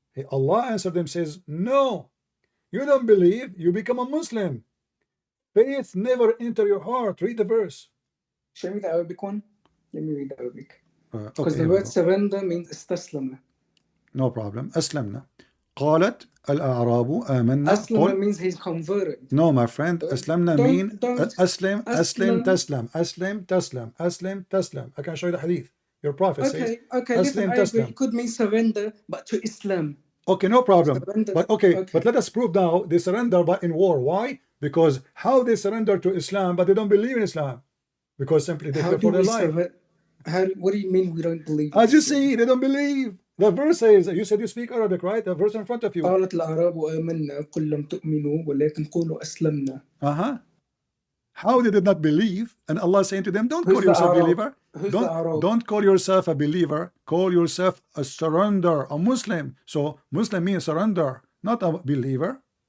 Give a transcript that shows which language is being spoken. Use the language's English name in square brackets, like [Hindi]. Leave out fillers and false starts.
[English] Allah answered them, says, no, you don't believe, you become a Muslim. Faith never enter your heart. Read the verse. Show me the Arabic one. Let me read the Arabic. Because Okay, the word surrender means استسلم. No problem. [Arabic] أسلمنا. قالت الأعراب آمنا. [English] Aslama means he's converted. No, my friend. [Arabic] أسلمنا mean أسلم تسلم. أسلم تسلم. أسلم تسلم. [English] I can show you the hadith. Your prophet says. Okay. Listen, I agree. It could mean surrender, but to Islam. Okay, no problem. Surrender. But let us prove now they surrender but in war. Why? Because how they surrender to Islam but they don't believe in Islam? Because simply they fear for their life. What do you mean we don't believe? As you see, they don't believe. The verse says, you said you speak Arabic, right? The verse in front of you. [Arabic] قالت الأعراب آمنا قل لم تؤمنوا ولكن قولوا أسلمنا. [English] How they did not believe, and Allah saying to them, don't call yourself a believer. Don't call yourself a believer. Call yourself a surrender, a Muslim. So Muslim means surrender, not a believer.